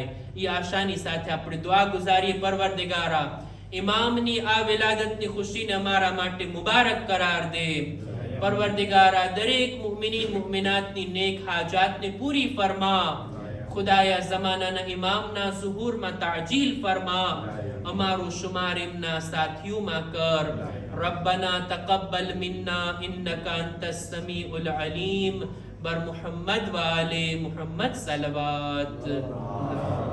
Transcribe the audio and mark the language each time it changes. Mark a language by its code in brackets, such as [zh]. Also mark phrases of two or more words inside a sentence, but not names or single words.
[gu] ઈ આશાની સાથે આપણે દુઆ ગુજારીએ, પરવરદિગારા ઇમામની આ વિલાદતની ખુશીને અમારા માટે મુબારક કરાર દે. પરવરદિગારા દરેક મુમિનીન મુમિનાતની નેક હાજાતને પૂરી ફરમા. ખુદાયા ઝમાનાના ઇમામના ઝુહૂરમાં તાજીલ ફરમા. અમારું શુમાર એમના સાથીઓમાં કર. [ar] ربنا تقبل منا إنك أنت السميع العليم. بر محمد وآل محمد صلوات.